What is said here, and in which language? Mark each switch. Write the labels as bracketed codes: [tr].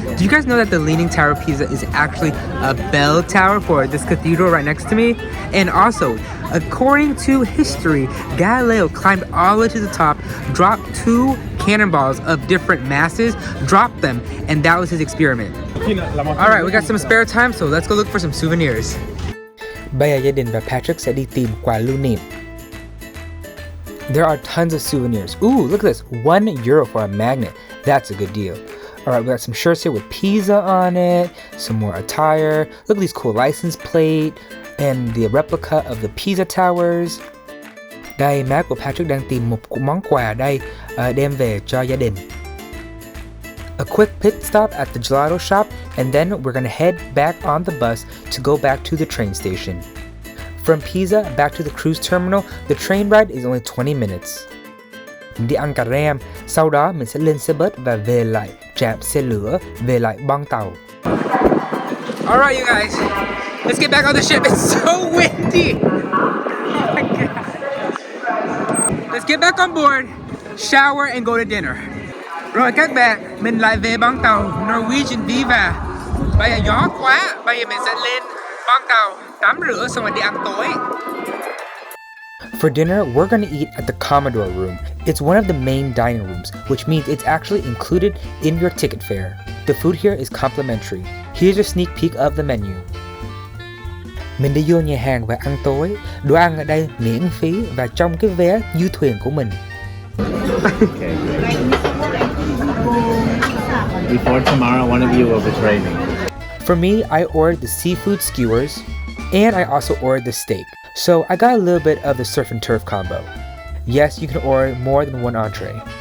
[en] Do you guys know that the Leaning Tower of Pisa is actually a bell tower for this cathedral right next to me? And also, according to history, Galileo climbed all the way to the top, dropped 2 cannonballs of different masses, dropped them, and that was his experiment. Alright, we got some spare time, so let's go look for some souvenirs. [vi] Bây giờ gia đình và Patrick sẽ đi tìm quà lưu niệm. [en] There are tons of souvenirs. Ooh, look at this. €1 for a magnet. That's a good deal. Alright, we got some shirts here with Pisa on it. Some more attire. Look at these cool license plate. and the replica of the Pisa Towers. [vi] Đây, má của Patrick đang tìm một món quà đây đem về cho gia đình. [en] A quick pit stop at the gelato shop, and then we're gonna head back on the bus to go back to the train station. From Pisa back to the cruise terminal, the train ride is only 20 minutes. [vi] Mình đi ăn cà rem, sau đó mình sẽ lên xe bus và về lại trạm xe lửa, về lại bong tàu. [en] Alright, you guys, let's get back on the ship. It's so windy. Oh my God. Let's get back on board, shower, and go to dinner. [vi] Rồi các bạn, mình lại về bong tàu Norwegian Viva. Bây giờ gió quá, bây giờ mình sẽ lên bong tàu, tắm rửa xong rồi đi ăn tối. [en] For dinner, we're gonna eat at the Commodore room. It's one of the main dining rooms, which means it's actually included in your ticket fare. The food here is complimentary. Here's a sneak peek of the menu. [vi] Mình đi vô nhà hàng và ăn tối. Đồ ăn ở đây miễn phí và trong cái vé du thuyền của mình. [en] Okay. Before tomorrow, one of you will betray me. For me, I ordered the seafood skewers, and I also ordered the steak. So I got a little bit of the surf and turf combo. Yes, you can order more than one entree.